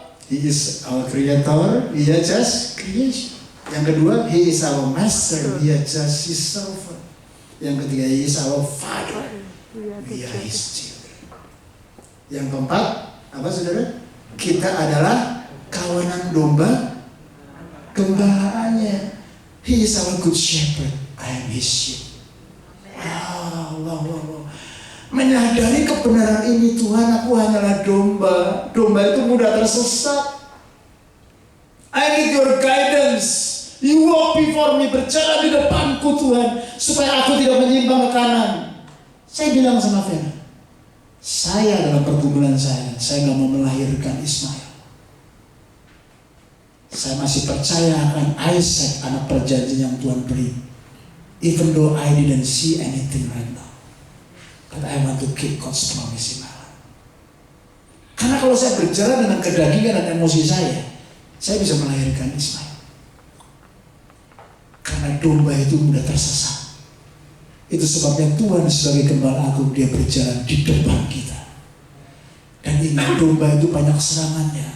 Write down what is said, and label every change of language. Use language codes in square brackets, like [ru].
[en] He is our creator, we are just creation. [id] Yang kedua, [en] He is our master, we are just His servant. [id] Yang ketiga, [en] He is our father, we are His children. [id] Yang keempat, apa saudara? Kita adalah kawanan domba gembalaannya. [en] He is our good shepherd, I am His sheep. Wow. [id] Menyadari kebenaran ini, Tuhan, aku hanyalah domba. Domba itu mudah tersesat. [en] I need your guidance. You walk before me, [id] berjalan di depanku Tuhan, supaya aku tidak menyimpang ke kanan. Saya bilang sama Vera, saya dalam pergumulan saya gak mau melahirkan Ismail. Saya masih percaya akan Isaac, anak perjanjian yang Tuhan beri. [en] Even though I didn't see anything right now, but I want to keep God's promise in my life. [id] Karena kalau saya berjalan dengan kedagingan dan emosi saya bisa melahirkan Ismail. Karena domba itu mudah tersesat. Itu sebabnya Tuhan sebagai gembala agung, Dia berjalan di depan kita. Dan ingat, domba itu banyak serangannya.